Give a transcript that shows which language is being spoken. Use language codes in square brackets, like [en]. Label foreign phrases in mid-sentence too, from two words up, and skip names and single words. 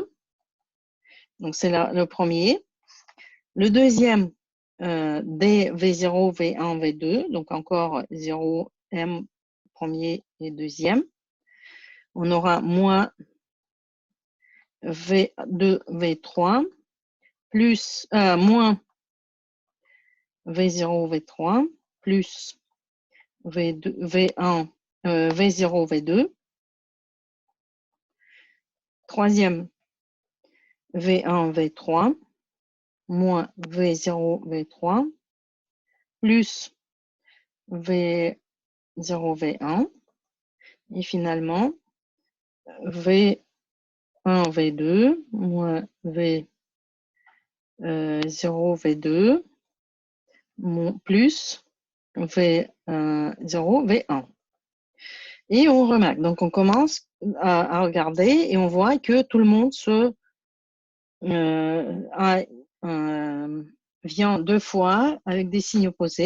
[fr] Donc, c'est le premier. Le deuxième, D, V0, V1, V2. Donc, encore 0, M, premier et deuxième. On aura moins V2, V3, plus, moins V0, V3, plus V2, V1, V0, V2. Troisième, V1, V3, moins V0, V3, plus V0, V1. Et finalement, V1, V2, moins V0, V2, plus V0, V1. Et on remarque, donc on commence à regarder et on voit que tout le monde vient deux fois avec des signes opposés.